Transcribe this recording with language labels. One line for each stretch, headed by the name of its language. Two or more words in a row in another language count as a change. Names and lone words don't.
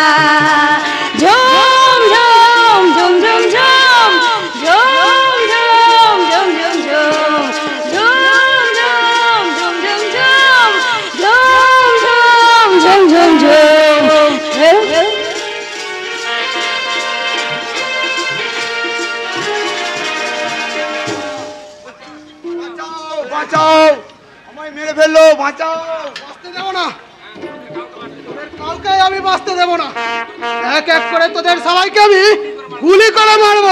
Hindi: झूम झूम झूम झूम झूम झूम झूम झूम झूम झूम झूम झूम झूम झूम झूम झूम झूम।
Bangla: বাঁচাও, আমায় মেরে ফেললো, বাঁচাও। বাঁচতে দেবো না, তোদের কাউকে আমি বাঁচতে দেবো না। এক এক করে তোদের সবাইকে আমি গুলি করে মারবো।